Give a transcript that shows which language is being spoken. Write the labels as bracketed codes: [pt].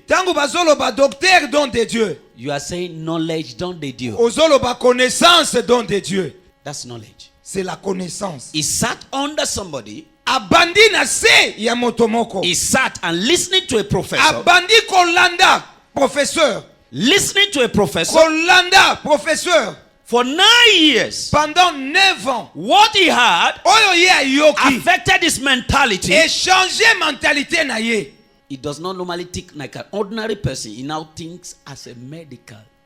[ln] Tango bazoloba [fr] docteur don de Dieu, [en] you are saying knowledge [fr] don de Dieu. [ln] ozoloba [fr] connaissance don de Dieu. [en] That's knowledge. [fr] C'est la connaissance. [en] He sat under somebody. [ln] Abandi na se ya motomoko. [en] He sat and listening to a professor. [ln] Abandi kolanda professeur. [en] Listening to a professor [ln] Kolanda professeur. [en] for 9 years. [fr] Pendant 9 ans. [en] What he had [ln] Oyo ye ayoki. [en] affected his mentality. [fr] Et changer mentalité [ln] na ye. [en] He does not normally think like an ordinary person. He now thinks as a medical.